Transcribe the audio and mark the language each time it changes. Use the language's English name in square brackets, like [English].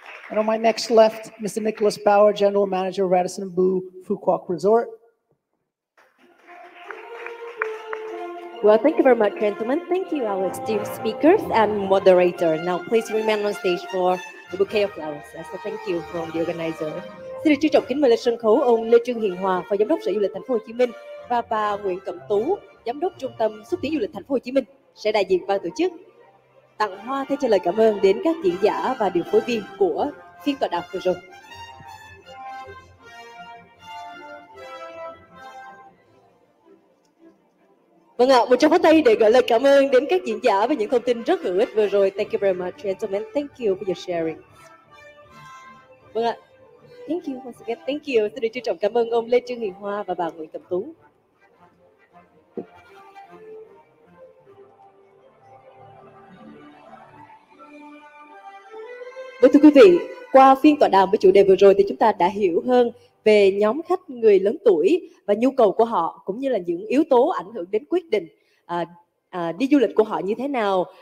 [English] And on my next left, Mr. Nicholas Bauer, General Manager, Radisson Blu Phu Quoc Resort. Well, thank you very much, gentlemen. Thank you, our esteemed speakers and moderator. Now, please remain on stage for the bouquet of flowers. As a thank you from the organizer. [Vietnamese] Xin được trân trọng kính mời lên sân khấu ông Lê Trương Hiền Hòa, Phó Giám đốc Sở Du lịch Thành phố Hồ Chí Minh, và bà Nguyễn Cẩm Tú, Giám đốc Trung tâm Xúc tiến Du lịch Thành phố Hồ Chí Minh sẽ đại diện ban tổ chức tặng hoa thay cho lời cảm ơn đến các diễn giả và điều phối viên của phiên tọa đàm vừa rồi. Vâng ạ, một tràng pháo tay để gửi lời cảm ơn đến các diễn giả với những thông tin rất hữu ích vừa rồi. [English] Thank you very much, gentlemen. Thank you for your sharing. [Vietnamese] Vâng ạ, [English] thank you once again. Thank you. [Vietnamese] Xin được trân trọng cảm ơn ông Lê Trương Hiền Hoa và bà Nguyễn Cẩm Tú. Vâng, thưa quý vị, qua phiên tọa đàm với chủ đề vừa rồi thì chúng ta đã hiểu hơn về nhóm khách người lớn tuổi và nhu cầu của họ, cũng như là những yếu tố ảnh hưởng đến quyết định đi du lịch của họ như thế nào.